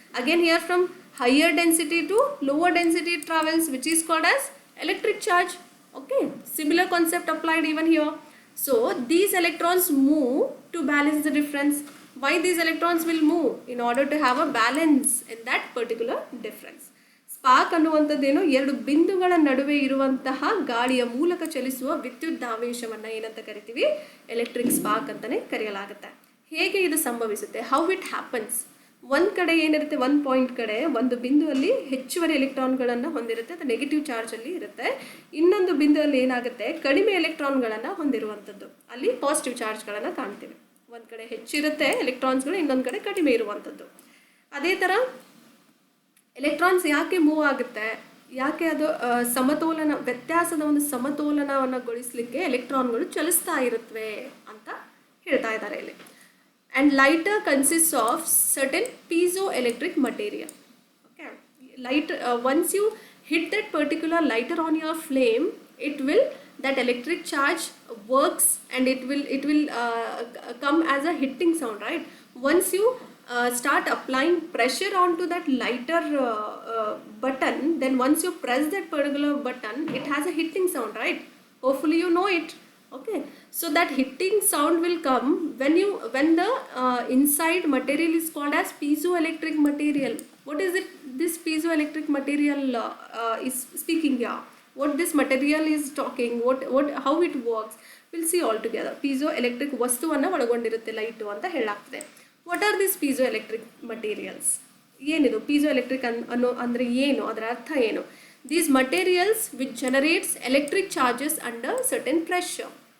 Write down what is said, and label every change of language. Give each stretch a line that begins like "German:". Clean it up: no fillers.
English: Again here from higher density to lower density it travels, which is called as electric charge. Okay, similar concept applied even here. So these electrons move to balance the difference. Why these electrons will move? In order to have a balance in that particular difference.
Kannada: Spark ಅನ್ನುವಂಥದ್ದೇನು, ಎರಡು ಬಿಂದುಗಳ ನಡುವೆ ಇರುವಂತಹ ಗಾಳಿಯ ಮೂಲಕ ಚಲಿಸುವ ವಿದ್ಯುದ್ದಾವೇಶವನ್ನು ಏನಂತ ಕರಿತೀವಿ? Electric spark ಅಂತಲೇ ಕರೆಯಲಾಗುತ್ತೆ. ಹೇಗೆ ಇದು ಸಂಭವಿಸುತ್ತೆ?
English: How it happens?
Kannada: ಒಂದು ಕಡೆ ಏನಿರುತ್ತೆ, ಒಂದು ಪಾಯಿಂಟ್ ಕಡೆ ಒಂದು ಬಿಂದುವಲ್ಲಿ ಹೆಚ್ಚುವರಿ ಎಲೆಕ್ಟ್ರಾನ್ಗಳನ್ನು ಹೊಂದಿರುತ್ತೆ, ಅದು ನೆಗೆಟಿವ್ ಚಾರ್ಜಲ್ಲಿ ಇರುತ್ತೆ. ಇನ್ನೊಂದು ಬಿಂದುವಲ್ಲಿ ಏನಾಗುತ್ತೆ, ಕಡಿಮೆ ಎಲೆಕ್ಟ್ರಾನ್ಗಳನ್ನು ಹೊಂದಿರುವಂಥದ್ದು, ಅಲ್ಲಿ ಪಾಸಿಟಿವ್ ಚಾರ್ಜ್ಗಳನ್ನು ಕಾಣ್ತೀವಿ. ಒಂದು ಕಡೆ ಹೆಚ್ಚಿರುತ್ತೆ ಎಲೆಕ್ಟ್ರಾನ್ಸ್ಗಳು, ಇನ್ನೊಂದು ಕಡೆ ಕಡಿಮೆ ಇರುವಂಥದ್ದು. ಅದೇ ಥರ ಎಲೆಕ್ಟ್ರಾನ್ಸ್ ಯಾಕೆ ಮೂವ್ ಆಗುತ್ತೆ, ಯಾಕೆ ಅದು ಸಮತೋಲನ, ವ್ಯತ್ಯಾಸದ ಒಂದು ಸಮತೋಲನವನ್ನು ಗೊಳಿಸಲಿಕ್ಕೆ ಎಲೆಕ್ಟ್ರಾನ್ಗಳು ಚಲಿಸ್ತಾ ಇರುತ್ತವೆ ಅಂತ ಹೇಳ್ತಾ ಇದ್ದಾರೆ ಇಲ್ಲಿ.
English: And lighter consists of certain piezoelectric material. Okay, lighter, once you hit that particular lighter on your flame, that electric charge works and it will come as a hitting sound, right? Once you start applying pressure onto that lighter button, then once you press that particular button, it has a hitting sound, right? Hopefully you know it. Okay, so that hitting sound will come when the inside material is called as piezoelectric material. What is it, this piezoelectric material is speaking here? What this material is talking, how it works, we'll see all together.
Kannada: Piezoelectric ವಸ್ತುವನ್ನು ಒಳಗೊಂಡಿರುತ್ತೆ light ಅಂತ ಹೇಳಲಾಗ್ತದೆ.
English: What are these piezoelectric materials?
Kannada: ಏನಿದು piezoelectric ಅಂದರೆ ಏನು, ಅದರ ಅರ್ಥ ಏನು?
English: These materials which generates electric charges under certain pressure.